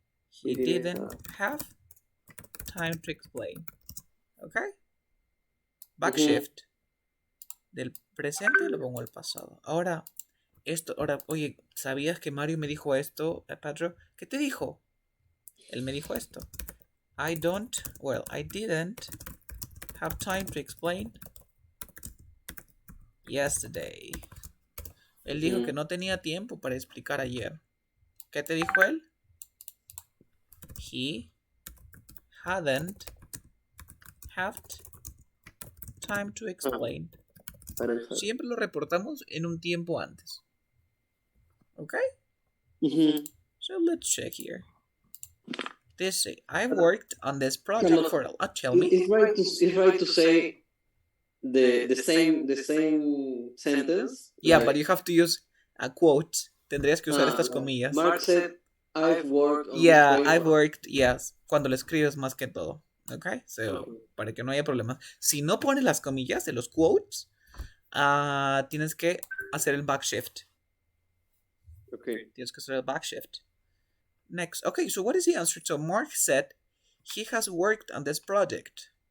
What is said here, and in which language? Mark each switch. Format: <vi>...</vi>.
<en>He didn't have time to explain. Okay? Backshift.</en> <es>Del presente lo pongo al pasado. Ahora, oye, ¿sabías que Mario me dijo esto, Pedro? ¿Qué te dijo? Él me dijo esto.</es> <en>I didn't have time to explain yesterday.</en> <es>Él dijo que no tenía tiempo para explicar ayer. ¿Qué te dijo él?</es> <en>He hadn't have time to explain</en> <es>Siempre lo reportamos en un tiempo antes.</es> <en>Okay? So let's check here. This say, I worked on this project for tell me. It's right to say the same sentence. Yeah, but you have to use a quote.</en> <es>Tendrías que usar estas comillas.</es> <en>Mark said, I've worked on Yeah, this I've worked, yes.</en> <es>Cuando lo escribes más que todo. Okay? So, para que no haya problemas. Si no pones las comillas de los quotes, tienes que hacer el backshift.</es> <en>Okay.</en> <es>Tienes que hacer el backshift.</es> <en>Next. Okay, so what is the answer? So Mark said he has worked on this project.</en>